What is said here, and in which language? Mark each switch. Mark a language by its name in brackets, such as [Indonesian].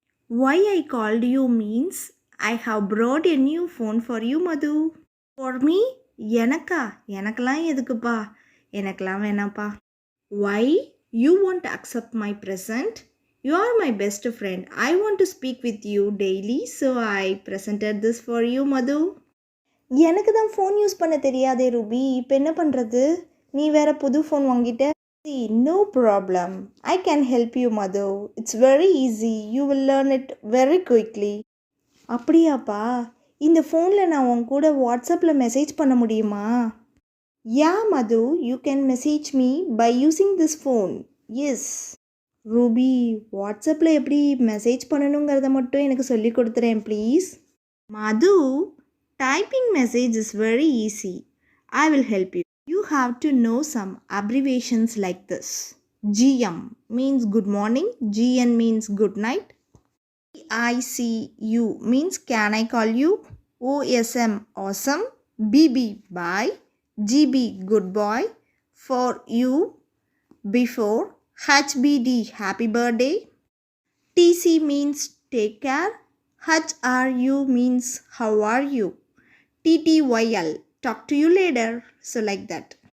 [English] Why I called you means I have brought a new phone for you, Madhu. For me? [Tamil] எனக்கா? எனக்கெல்லாம் எதுக்குப்பா? எனக்கெல்லாம் வேணாம்ப்பா. [English] Why? You won't accept my present? You are my best friend. I want to speak with you daily, so I presented this for you, Madhu. [Tamil] எனக்கு தான் phone use பண்ண தெரியாதே Ruby. இப்போ என்ன பண்ணுறது? நீ வேற புது ஃபோன் வாங்கிட்ட. [English] No problem. I can help you, Madhu. It's very easy. You will learn it very quickly. [Tamil] அப்படியாப்பா? இந்த ஃபோனில் நான் உன் கூட வாட்ஸ்அப்பில் மெசேஜ் பண்ண முடியுமா? [English] Yeah, Madhu. You can message me by using this phone. Yes. [Tamil] Ruby, வாட்ஸ்அப்பில் எப்படி மெசேஜ் பண்ணணுங்கிறத மட்டும் எனக்கு சொல்லி கொடுத்துறேன் please. [English] Madhu, typing message is very easy. I will help you. You have to know some abbreviations like this. GM means good morning, GN means good night, ICU means can I call you, OSM awesome, BB bye, GB good boy, for you before, HBD happy birthday, TC means take care, HRU means how are you, TTYL talk to you later. So like that.